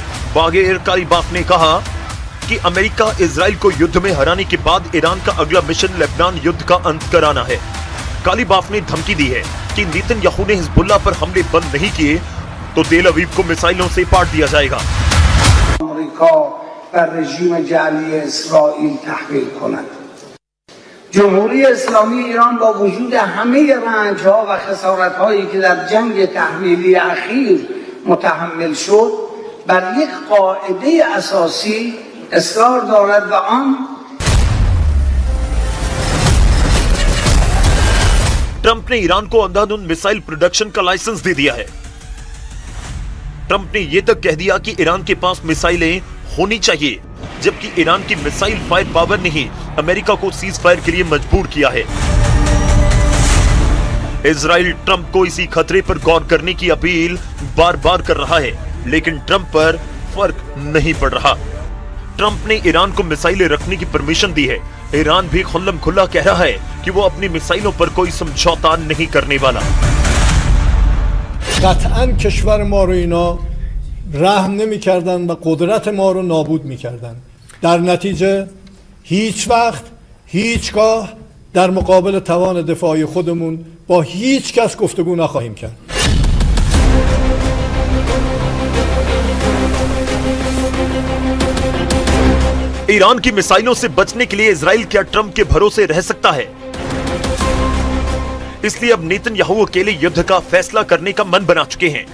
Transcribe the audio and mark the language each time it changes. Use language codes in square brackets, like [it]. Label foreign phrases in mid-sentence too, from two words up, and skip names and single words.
[hi] बागेर कालीबाफ ने कहा कि अमेरिका इजराइल को युद्ध में हराने के बाद ईरान का अगला मिशन लेबनान युद्ध का अंत कराना है। कालीबाफ ने धमकी दी है कि नेतन्याहू ने हिजबुल्लाह पर हमले बंद नहीं किए तो तेल अवीव को मिसाइलों से पाट दिया जाएगा। [fa] جمهوری اسلامی ایران با وجود همه رنج‌ها و خسارت‌هایی که در جنگ تحمیلی اخیر متحمل شد بر یک قاعده اساسی اصرار دارد و آن [hi] ट्रंप ने ईरान को अंधाधुंध मिसाइल प्रोडक्शन का लाइसेंस दे दिया है। ट्रंप ने यह तक कह दिया कि ईरान के पास मिसाइलें होनी चाहिए, जबकि ईरान की मिसाइल फायर पावर ने ही अमेरिका को सीज फायर के लिए मजबूर किया है। इजराइल ट्रंप को इसी खतरे पर गौर करने की अपील बार बार कर रहा है, लेकिन ट्रंप पर फर्क नहीं पड़ रहा। ट्रंप ने ईरान को मिसाइलें रखने की परमिशन दी है। ईरान भी खुल्लम खुल्ला कह रहा है कि वो अपनी मिसाइलों पर कोई समझौता नहीं करने वाला। [fa] قطعاً کشور ما رو اینا رحم نمی‌کردن و قدرت ما رو نابود می‌کردن. در نتیجه هیچ وقت هیچگاه در مقابل توان دفاعی خودمون با هیچ کس گفتگو نخواهیم کرد. [hi] ईरान की मिसाइलों से बचने के लिए इजराइल क्या ट्रंप के भरोसे रह सकता है? इसलिए अब नेतन्याहू अकेले युद्ध का फैसला करने का मन बना चुके हैं।